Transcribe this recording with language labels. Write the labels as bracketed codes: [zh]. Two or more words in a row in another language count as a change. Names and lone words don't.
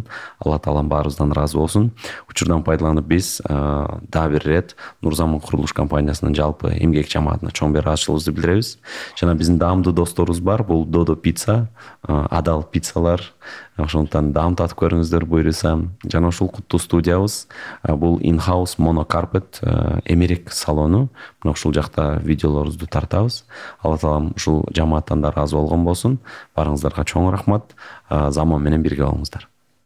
[ky] Алла таалам баарыбыздан ыраазы болсун. Учурдан пайдаланып биз дагы бир ирет Нурзаман курулуш компаниясынын жалпы эмгек жамаатына чоң бир ыраазычылыгыбызды билдиребиз. Жана биздин даамдуу досторубуз бар. Бул Додо пицца, адал пиццалар. Ошондуктан даам татып көрүңүздөр буюрса. Жана ушул куттуу студиябыз бул in-house monocarpet эмерек салону. Мына ушул жакта видеолорубузду тартабыз. Алла таалам ушул жамааттан да ыраазы болгон болсун. Баарыңыздарга чоң рахмат. Заман менен бирге болуңуздар.